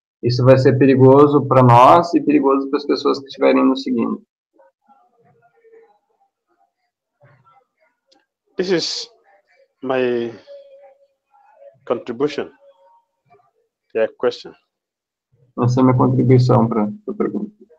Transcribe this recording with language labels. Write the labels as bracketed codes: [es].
[pt] Isso vai ser perigoso para nós e perigoso para as pessoas que estiverem nos seguindo. [en] This is my contribution to your question. [pt] Essa é a minha contribuição para a pergunta.